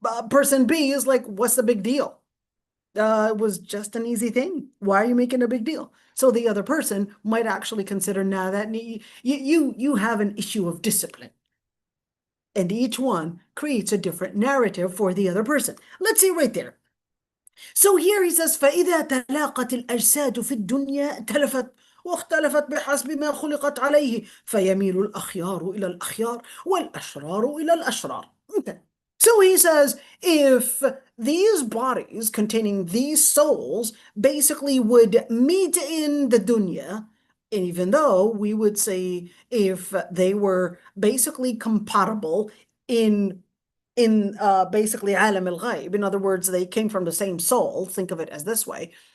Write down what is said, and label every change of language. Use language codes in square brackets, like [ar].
[en] Person B is like, what's the big deal? It was just an easy thing. Why are you making a big deal? So the other person might actually consider, now that you have an issue of discipline. And each one creates a different narrative for the other person. Let's see right there. So here he says, [ar] فإذا تلاقت الأجساد في الدنيا تلفت واختلفت بحسب ما خلقت عليه فيميل الأخيار إلى الأخيار والأشرار إلى الأشرار. [en] Okay. So he says, if these bodies containing these souls basically would meet in the dunya, even though we would say if they were basically compatible in basically alam al-ghaib, in other words, they came from the same soul, think of it as this way.